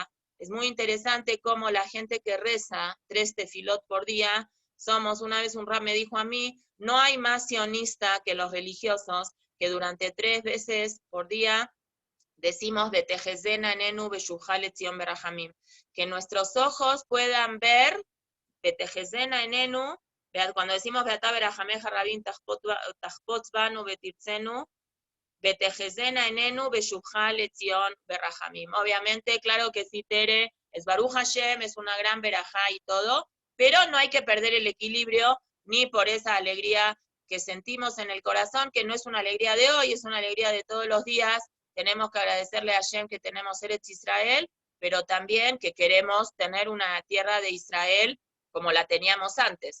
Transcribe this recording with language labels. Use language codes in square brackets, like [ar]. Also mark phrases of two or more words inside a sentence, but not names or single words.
[es] Es muy interesante cómo la gente que reza 3 tefilot por día, una vez un rab me dijo a mí, no hay más sionista que los religiosos, que durante 3 veces por día decimos [he] ותחזינה עינינו בשובך לציון ברחמים, [es] que nuestros ojos puedan ver [he] ותחזינה עינינו, [es] cuando decimos [he] ואתה ברחמיך הרבים תחפוץ בנו ותרצנו, ותחזינה עינינו בשובך לציון ברחמים. [es] Obviamente, claro que sí, Tere, es [he] ברוך השם, [es] es una gran verajá y todo, pero no hay que perder el equilibrio ni por esa alegría que sentimos en el corazón, que no es una alegría de hoy, es una alegría de todos los días. Tenemos que agradecerle a Hashem que tenemos [he] ארץ ישראל, [es] pero también que queremos tener una tierra de Israel como la teníamos antes.